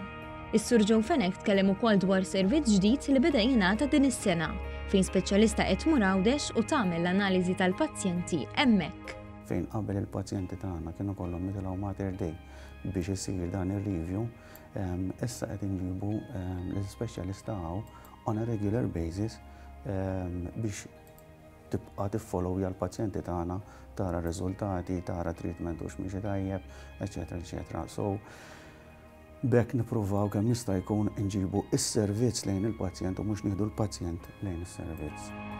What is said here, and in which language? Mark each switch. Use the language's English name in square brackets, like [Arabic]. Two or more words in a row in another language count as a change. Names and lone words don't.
[Maltese] Is-Sur Joe Fenek tkellem ukoll dwar servizz ġdid li beda jingħata din is-sena, fejn speċjalista qed tmur Għawdex u tagħmel l-analiżi tal-pazjenti hemmhekk. Fejn qabel il-pazjenti tagħna kienu kollhom mitilgħu Mater Dei biex isir dan ir-review, issa qed inġibu l-ispeċjalista [English] on a regular basis [Maltese] biex tibqa' tiffollowja l-pazjenti tagħna, tara r-riżultati, tara treatment u x'mixi tajjeb, eċetera, eċetera. So bekk nippruvaw kemm jista' jkun inġibu is-servizz lejn il-pazjent u mhux nieħdu l-pazjent lejn is-servizz.